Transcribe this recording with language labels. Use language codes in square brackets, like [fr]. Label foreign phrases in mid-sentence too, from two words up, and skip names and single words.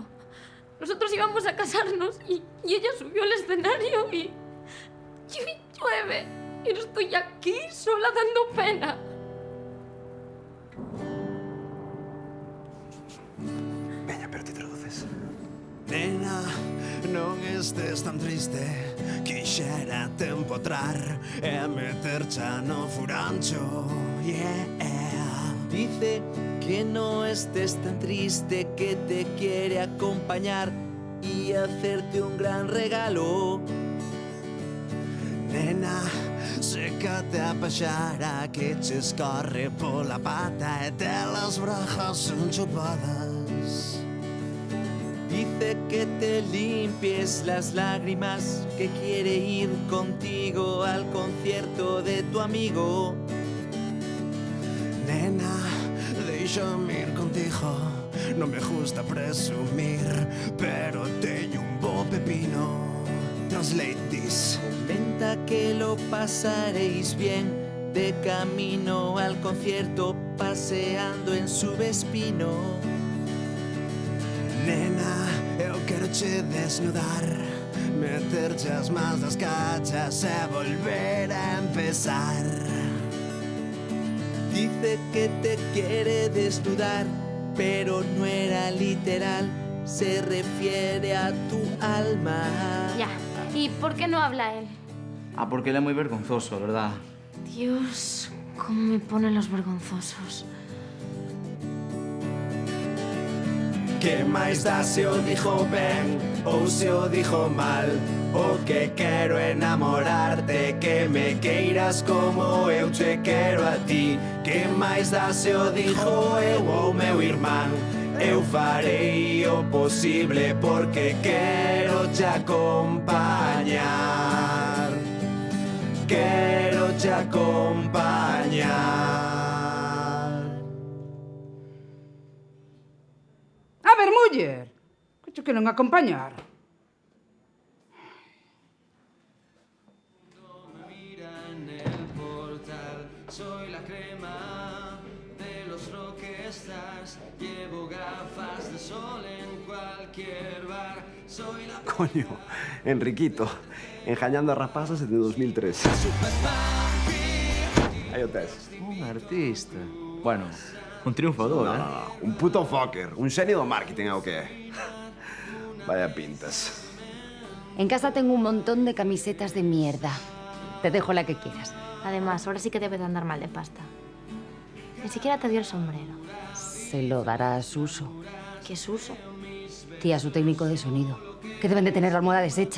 [es] Nosotros íbamos a casarnos y ella subió al escenario y llueve. Y estoy aquí sola dando pena. Veña, pero te traduces. [gl] Nena, non estés tan triste. Quixera te empotrar e metercha no furancho. Yeah. [es] Dice que no estés tan triste, que te quiere acompañar y hacerte un gran regalo. [gl] Nena, sécate a paxara que che escorre pola pata e telas brajas son chupadas. [es] Dice que te limpies las lágrimas, que quiere ir contigo al concierto de tu amigo. [gl] Nena, déixame ir contigo. Non me gusta presumir, pero teño un bo pepino. [en] Translate this. [es] Comenta que lo pasaréis bien de camino al concierto, paseando en su Vespino. [gl] Nena, eu quero che desnudar, meterche as mans das cachas e volver a empezar. [es] Dice que te quiere desnudar, pero no era literal, se refiere a tu alma. Ya, ¿y por qué no habla él? [gl] Ah, porque él é moi vergonzoso, verdad? [es] Dios, cómo me ponen los vergonzosos. [gl] Que máis dá se o dixo ben ou se o dixo mal? O que quero é enamorarte, que me queiras como eu che quero a ti. Que máis dá se o dixo eu ou meu irmán? Eu farei o posible porque quero te acompañar. Quero te acompañar. A ver, muller, que che queren acompañar? [es] Soy la crema de los rockstars. Llevo gafas de sol en cualquier bar. Soy la... Coño, [gl] Enriquito, enjañando a rapazas desde 2003. Aí o tes. [es] Un artista. Bueno, un triunfador, [gl] Un puto fucker, un xenio do marketing é o que é. [es] Vaya pintas. En casa tengo un montón de camisetas de mierda. Te dejo la que quieras. Además, ahora sí que debe de andar mal de pasta. Ni siquiera te dio el sombrero. Se lo dará a Suso. ¿Qué es Suso? Tía, su técnico de sonido. Que deben de tener la almohada deshecha.